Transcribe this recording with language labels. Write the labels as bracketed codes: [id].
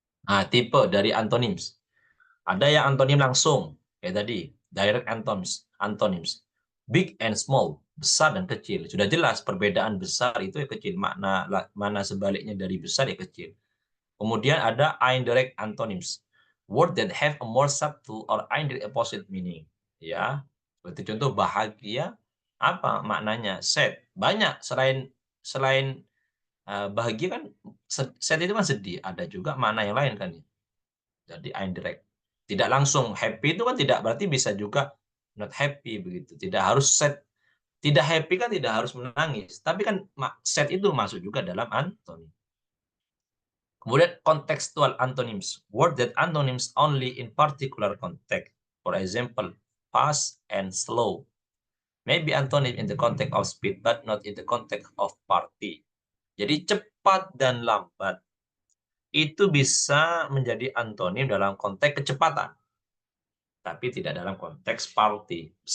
[id] Nah, tipe dari antonyms. Ada yang antonim langsung, kayak tadi, [en] direct antonyms. Big and small, [id] besar dan kecil. Sudah jelas perbedaan besar itu ya kecil, mana sebaliknya dari besar ya kecil. Kemudian ada indirect antonyms. [en] Word that have a more subtle or indirect opposite meaning. [id] Ya, seperti contoh bahagia, apa maknanya? Sad. Banyak selain bahagia kan, sad itu kan sedih. Ada juga makna yang lain kan. Jadi indirect. Tidak langsung happy itu kan tidak berarti bisa juga not happy begitu. Tidak harus sad. Tidak happy kan tidak harus menangis. Tapi kan sad itu masuk juga dalam antonim. Kemudian contextual antonyms, [en] word that antonyms only in particular context. For example, fast and slow. Maybe antonym in the context of speed, but not in the context of party. [id] Jadi cepat dan lambat itu bisa menjadi antonim dalam konteks kecepatan, tapi tidak dalam konteks party.